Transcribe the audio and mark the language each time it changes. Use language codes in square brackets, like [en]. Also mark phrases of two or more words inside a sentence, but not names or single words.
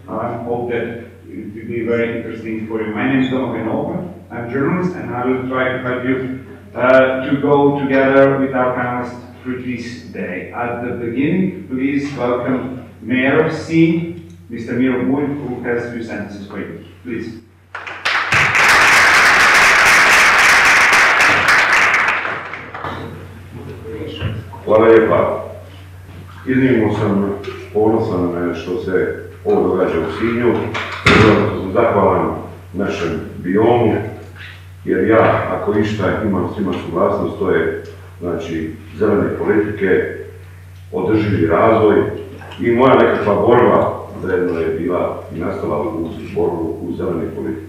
[en] I hope that it will be very interesting for you. My name is Domovan. I'm a journalist, and I will try to help you to go together with our panelists through this day. At the beginning, please welcome Mayor of Sinj, Mr. Miro Bulj, who has a few sentences for you. Please. [hr] Hvala lijepa. Iznimno sam ponosan što se ovo događa u Sinju. Sam zahvalan našem biomu, jer ja, ako išta imam s njima suglasnost, to je znači zelene politike, održivi razvoj i moja nekakva borba zajedno je bila i nastala u borbu u zelene politike.